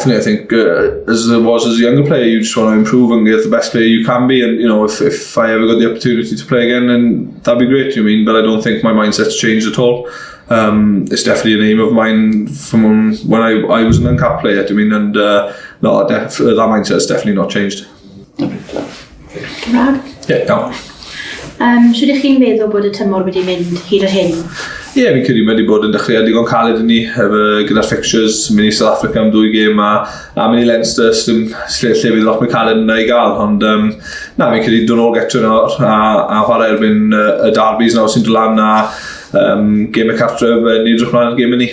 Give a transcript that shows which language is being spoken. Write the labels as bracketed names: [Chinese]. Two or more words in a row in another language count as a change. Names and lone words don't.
[English] I think as I was as a younger player, you just want to improve and get the best player you can be, and if I ever got the opportunity to play again, then that'd be great. But I don't think my mindset's changed at all. It's definitely an aim of mine from when I was an uncapped player, and that mindset's definitely not changed. [Welsh] Cymraeg? [English] Yeah, no. [Welsh] Sut ych chi'n meddwl bod y tymor wedi mynd hyd o hyn? Fi'n credu mae wedi bod yn dechrau digon caled i ni gyda'r fixtures, mynd i South Africa am 2 gêm a mynd i Leinster, lle fydd lot mwy caled yna i gael, ond fi'n credu dod nôl getio nawr a chwarae erbyn y derbys nawr sy'n dod lan a gêm y cartref ni edrych mlaen ar gêm i ni.